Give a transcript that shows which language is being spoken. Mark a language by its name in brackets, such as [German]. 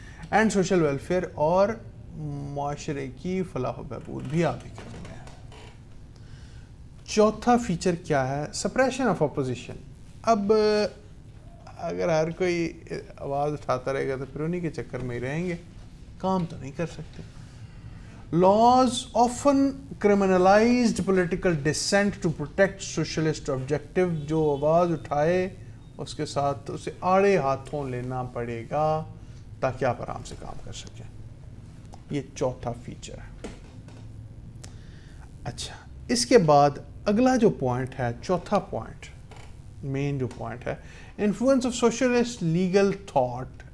[English] and social welfare, [Urdu] اور معاشرے کی فلاح و بہبود بھی آپ ہی کریں گے. چوتھا فیچر کیا ہے؟ [English] Suppression of opposition. [Urdu] اب اگر ہر کوئی آواز اٹھاتا رہے گا تو پھر انہی کے چکر میں ہی رہیں گے, کام تو نہیں کر سکتے. [English] Laws often criminalized political dissent to protect socialist objective. [Urdu] جو آواز اٹھائے اس کے ساتھ اسے آڑے ہاتھوں لینا پڑے گا تاکہ آپ آرام سے کام کر سکیں. یہ چوتھا فیچر ہے. اچھا, اس کے بعد اگلا جو پوائنٹ ہے, چوتھا پوائنٹ, مین جو پوائنٹ ہے, [English] Influence of socialist legal thought.